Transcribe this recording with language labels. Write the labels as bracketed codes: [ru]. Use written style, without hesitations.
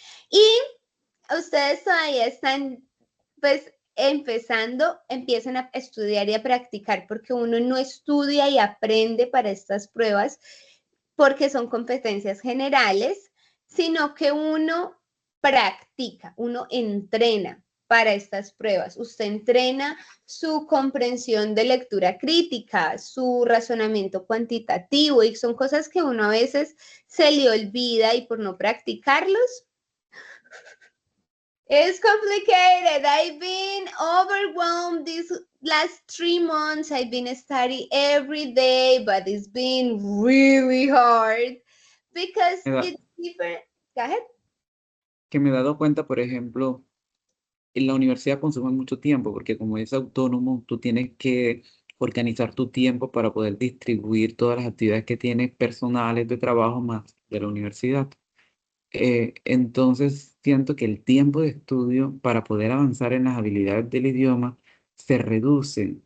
[es] Y ustedes todavía están, pues, empiezan a estudiar y a practicar, porque uno no estudia y aprende para estas pruebas porque son competencias generales, sino que uno practica, uno entrena para estas pruebas. Usted entrena su comprensión de lectura crítica, su razonamiento cuantitativo, y son cosas que uno a veces se le olvida y por no practicarlos. [en] It's complicated. I've been overwhelmed these last 3 months. I've been studying every day, but it's been really hard because it's different. Go ahead. [es] Que me he dado cuenta, por ejemplo, en la universidad consume mucho tiempo porque como es autónomo, tú tienes que organizar tu tiempo para poder distribuir todas las actividades que tienes personales de trabajo más de la universidad. Entonces siento que el tiempo de estudio para poder avanzar en las habilidades del idioma se reduce.